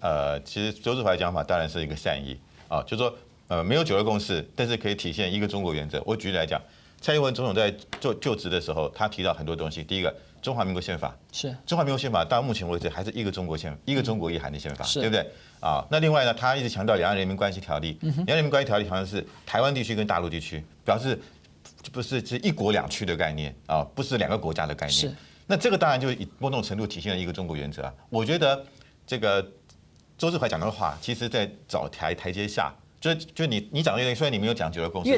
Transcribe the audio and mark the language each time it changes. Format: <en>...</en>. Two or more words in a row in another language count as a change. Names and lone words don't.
<zh>其實周志懷講法當然是一個善意啊，就是說沒有9·2共識，但是可以體現一個中國原則。我舉例來講，蔡英文總統在就職的時候，他提到很多東西。第一個，中華民國憲法是中華民國憲法，到目前為止還是一個中國憲，一個中國意涵的憲法，對不對？啊，那另外呢，他一直強調兩岸人民關係條例，兩岸人民關係條例好像是台灣地區跟大陸地區，表示不是一国两区的概念啊，不是2个国家的概念。那这个当然就以某种程度体现了一个中国原则啊。我觉得这个周志怀讲的话，其实在找台阶下。就你讲的东西，虽然你没有讲9二共识，</zh>